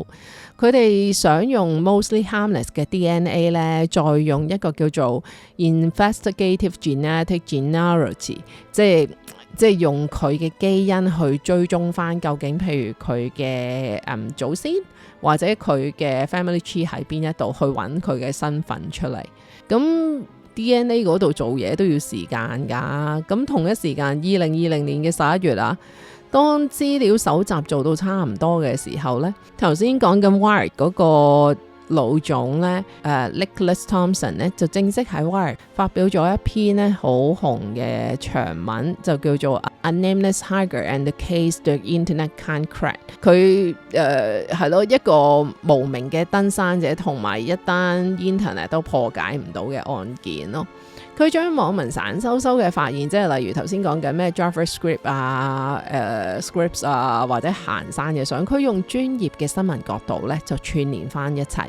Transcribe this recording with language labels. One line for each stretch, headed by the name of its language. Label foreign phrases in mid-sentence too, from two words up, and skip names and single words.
Cantonese: 佢哋想用 Mostly Harmless 嘅 DNA 咧，再用一個叫做
English: Investigative Genetic Genealogy，
Cantonese: 即係用佢嘅基因去追蹤翻究竟，譬如佢嘅祖先或者佢嘅
English: family tree
Cantonese: 喺邊一度，去揾佢嘅身份出嚟。咁 DNA 嗰度做嘢都要時間㗎。咁同一時間2020年嘅11月啊，當資料搜集做到差唔多嘅時候呢，頭先講緊 Wired 嗰個老總咧，Nicholas Thompson 咧就正式喺 Wired 發表咗一篇咧好紅嘅長文，就叫做 A Nameless Hiker and the Case the Internet Can't Crack。佢係咯，一個無名嘅登山者同埋一單 Internet 都破解唔到嘅案件咯。佢將網民散收收嘅發現，即係例如頭先講緊咩 JavaScript 啊、Scripts 啊，或者行山嘅相，佢用專業嘅新聞角度咧就串連翻一齊。